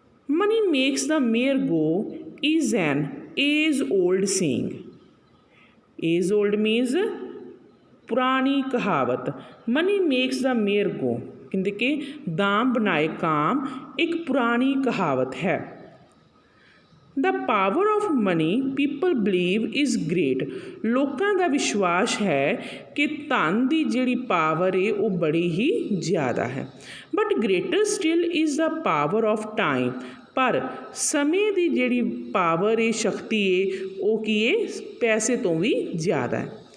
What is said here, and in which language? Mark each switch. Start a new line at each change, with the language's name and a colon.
English: Money makes the mare go is an age old saying. Age old means
Punjabi: ਪੁਰਾਣੀ ਕਹਾਵਤ।
English: money makes the mare go
Punjabi: ਕਹਿੰਦੇ ਕਿ ਦਾਮ ਬਣਾਏ ਕਾਮ ਇੱਕ ਪੁਰਾਣੀ ਕਹਾਵਤ ਹੈ।
English: The power of money people believe is great।
Punjabi: ਲੋਕਾਂ ਦਾ ਵਿਸ਼ਵਾਸ ਹੈ ਕਿ ਧਨ ਦੀ ਜਿਹੜੀ ਪਾਵਰ ਹੈ ਉਹ ਬੜੀ ਹੀ ਜ਼ਿਆਦਾ ਹੈ।
English: But greater still is the power of time.
Punjabi: ਪਰ ਸਮੇਂ ਦੀ ਜਿਹੜੀ ਪਾਵਰ ਹੈ, ਸ਼ਕਤੀ ਹੈ, ਉਹ ਕੀ ਹੈ, ਪੈਸੇ ਤੋਂ ਵੀ ਜ਼ਿਆਦਾ ਹੈ।